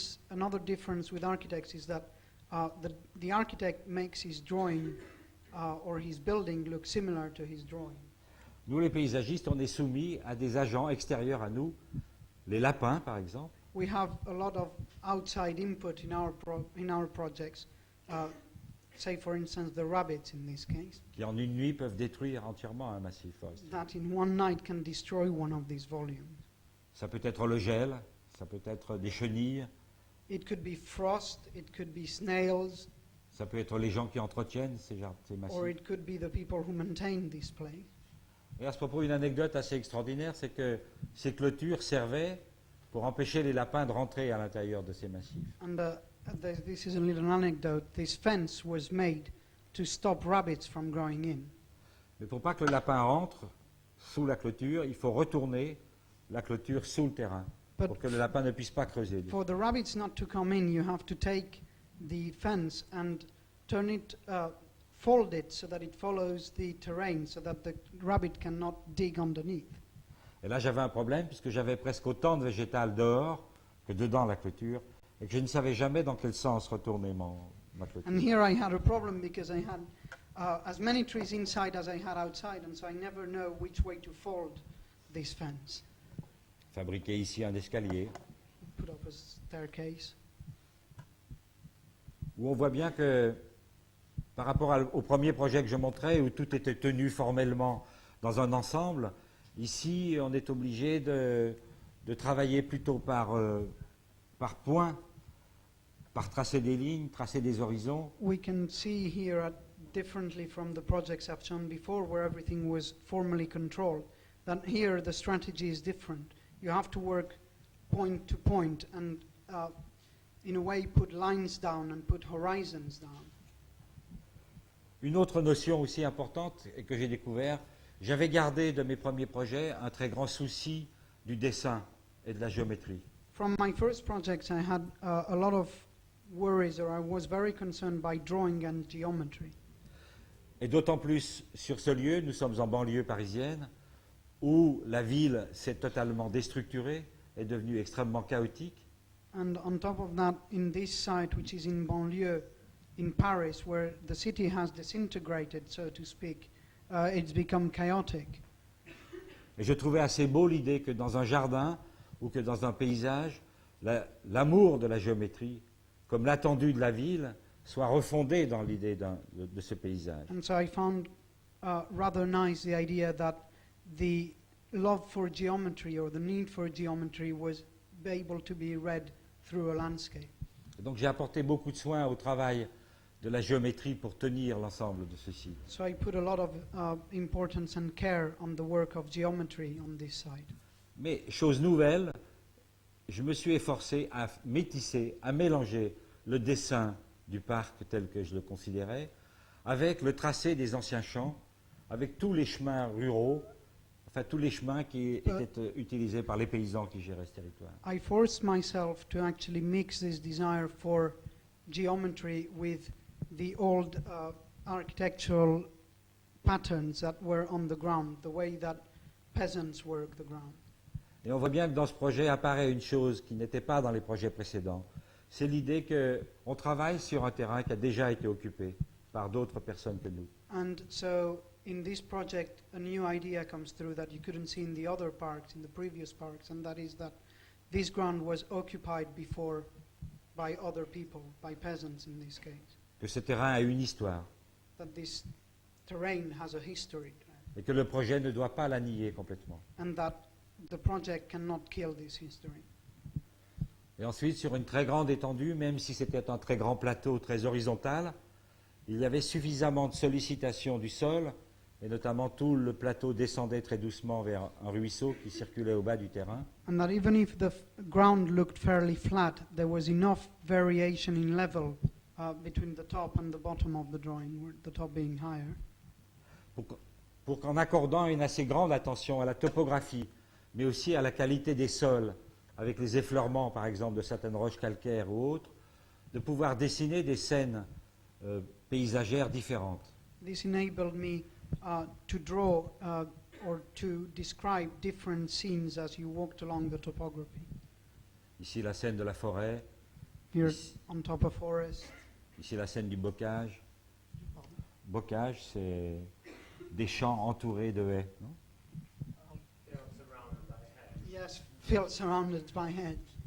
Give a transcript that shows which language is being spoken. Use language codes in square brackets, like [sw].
[en] Another difference with architects is that the architect makes his drawing or his building look similar to his drawing. [fr] Nous, les paysagistes, on est soumis à des agents extérieurs à nous, les lapins, par exemple. [en] We have a lot of outside input in our projects. say for instance the rabbits in this case, [fr] qui en une nuit peuvent détruire entièrement un massif forestier. [en] that in one night can destroy one of these volumes. [fr] Ça peut être le gel, ça peut être des chenilles, [en] It could be frost, it could be snails, [fr] ça peut être les gens qui entretiennent ces massifs. [en] or it could be the people who maintain this place. [fr] Et à ce propos, une anecdote assez extraordinaire, c'est que ces clôtures servaient pour empêcher les lapins de rentrer à l'intérieur de ces massifs. [en] And this is a little anecdote. This fence was made to stop rabbits from growing in. [fr] Mais pour pas que le lapin rentre sous la clôture, il faut retourner la clôture sous le terrain, [en] But [fr] pour que le lapin ne puisse pas creuser. [en] for the rabbits not to come in, you have to take the fence and turn it, fold it so that it follows the terrain, so that the rabbit cannot dig underneath. [fr] Et là, j'avais un problème, puisque j'avais presque autant de végétal dehors que dedans la clôture, et que je ne savais jamais dans quel sens retourner ma clôture. [en] And here I had a problem because I had as many trees inside as I had outside, and so I never know which way to fold this fence. [fr] Fabriquer ici un escalier, [en] Put up a staircase. [fr] où on voit bien que, par rapport au premier projet que je montrais, où tout était tenu formellement dans un ensemble, ici, on est obligé de travailler plutôt par points, par tracer des lignes, tracer des horizons. [en] We can see here differently from the projects I've shown before, where everything was formally controlled, that here the strategy is different. You have to work point to point and, in a way, put lines down and put horizons down. [fr] Une autre notion aussi importante et que j'ai découvert, j'avais gardé de mes premiers projets un très grand souci du dessin et de la géométrie. [en] From my first projects, I had a lot of worries, or I was very concerned by drawing and geometry. [fr] Et d'autant plus sur ce lieu, nous sommes en banlieue parisienne, où la ville s'est totalement déstructurée, est devenue extrêmement chaotique. [en] And on top of that, in this site, which is in banlieue, in Paris, where the city has disintegrated, so to speak, it's become chaotic. [fr] Et je trouvais assez beau l'idée que dans un jardin ou que dans un paysage, l'amour de la géométrie, comme l'attendu de la ville, soit refondé dans l'idée de ce paysage. [en] And so I found rather nice the idea that the love for geometry, or the need for geometry, was able to be read through a landscape. [fr] Et donc j'ai apporté beaucoup de soin au travail de la géométrie pour tenir l'ensemble de ceci. [en] So I put a lot of importance and care on the work of geometry on this site. [fr] Mais chose nouvelle, je me suis efforcé à métisser, à mélanger le dessin du parc tel que je le considérais avec le tracé des anciens champs, avec tous les chemins ruraux, enfin tous les chemins qui étaient utilisés par les paysans qui géraient ce territoire. [en] I forced myself to actually mix this desire for geometry with the old architectural patterns that were on the ground, the way that peasants work the ground. [fr] Et on voit bien que dans ce projet apparaît une chose qui n'était pas dans les projets précédents. C'est l'idée qu'on travaille sur un terrain qui a déjà été occupé par d'autres personnes que nous. [en] And so in this project, a new idea comes through that you couldn't see in the other parks, in the previous parks, and that is that this ground was occupied before by other people, by peasants in this case. [fr] Que ce terrain a une histoire [en] That this terrain has a history, [fr] et que le projet ne doit pas la nier complètement. [en] and that the project cannot kill this history. [fr] Et ensuite, sur une très grande étendue, même si c'était un très grand plateau très horizontal, il y avait suffisamment de sollicitation du sol, et notamment tout le plateau descendait très doucement vers un ruisseau qui circulait au bas du terrain. [en] And that even if the ground looked fairly flat, there was enough variation in level between the top and the bottom of the drawing, with the top being higher. [fr] Pour qu'en accordant une assez grande attention à la topographie, mais aussi à la qualité des sols, avec les effleurements par exemple de certaines roches calcaires ou autres, de pouvoir dessiner des scènes paysagères différentes. [en] This enabled me to draw or to describe different scenes as you walked along the topography. [fr] Ici la scène de la forêt, [en] Here [fr] Ici. [en] on top of forest. [fr] ici la scène du bocage. Bocage, c'est des champs entourés de haies. Non? [en] Yes, field surrounded by hedge.